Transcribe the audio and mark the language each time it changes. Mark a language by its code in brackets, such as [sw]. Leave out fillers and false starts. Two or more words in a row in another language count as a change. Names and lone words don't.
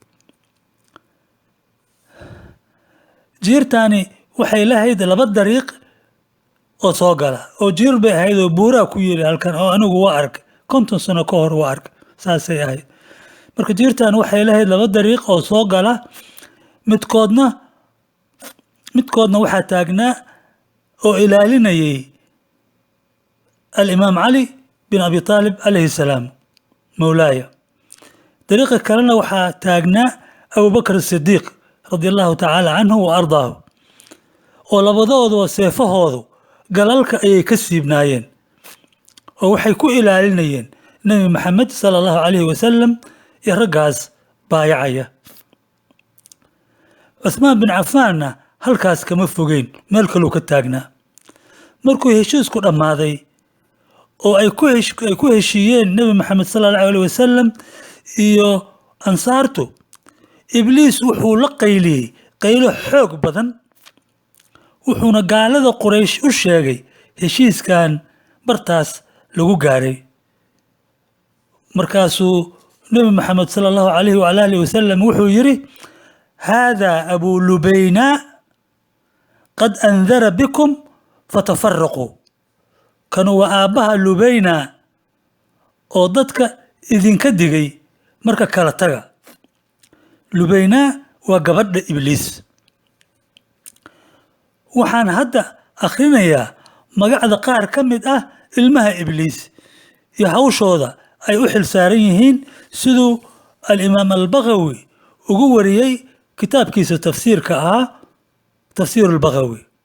[so] jiirtaani waxay lahayd laba dariiq oo soo gala oo jiir bay ahayd oo buura ku yiri halkan oo anigu waa ark 50 sano ka hor waa ark saasay ahayd. marka jiirtaan waxay lahayd laba dariiq oo soo gala midkoodna waxaa taagnaa oo ilaalinayay al-Imam Ali bin Abi Talib [ar] عليه السلام [so] mawlaaya. dariiqa kalena waxaa taagnaa Abu Bakr as-Siddiq [ar] رضي الله تعالى عنه وأرضاه [so] oo labadoodu seefahoodu galalka ayay ka siibnaayeen oo waxay ku ilaalinayeen Nabi Muhammad [ar] صلى الله عليه وسلم [so] iyo ragaas baayacaya. Uthman bin Affan halkaas kama fogeyn meel kale ka taagnaa. markuu heshiisku dhamaaday oo ay ku heshiiyeen Nabi Muhammad [ar] صلى الله عليه وسلم [so] iyo ansaartu Ibliis wuxuu la qayliyay qaylo xoog badan wuxuuna gaalada Quraysh u sheegay heshiiskan bartaas lagu gaaray. markaasuu Nabi Muhammad [ar] صلى الله عليه وآله وسلم [so] wuxuu yiri hada Abu Lubayna [ar] قد أنذر بكم فتفرقوا كانوا أباها لبينا [so] oo dadka idinka digay marka kala taga. Lubayna waa gabadha Ibliis. waxaan hadda akhrinayaa magacda qaar ka mid ah ilmaha Ibliis iyo hawshooda ay u xilsaaran yihiin siduu al-Imam al-Baghawi ugu wariyay kitaabkiisa tafsiirka ah tafsiir al-Baghawi.